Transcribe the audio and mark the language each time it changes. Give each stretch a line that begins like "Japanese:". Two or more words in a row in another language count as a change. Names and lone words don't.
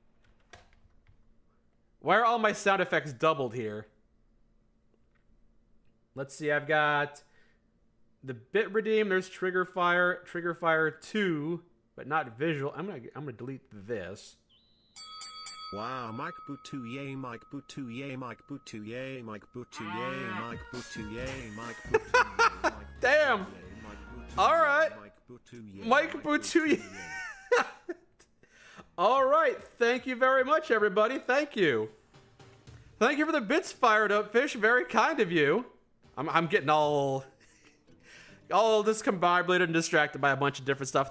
English: Why are all my sound effects doubled here? Let's see, I've got the bit redeem, there's trigger fire 2, but not visual. I'm gonna delete this. Wow, Mike Boutuye, Mike Boutuye, Mike Boutuye, Mike Boutuye, Mike Boutuye, Mike Boutuye. Damn. All right. Mike Boutuye. All right. Thank you very much, everybody. Thank you. Thank you for the bits fired up, Fish. Very kind of you. I'm getting all discombobulated and distracted by a bunch of different stuff.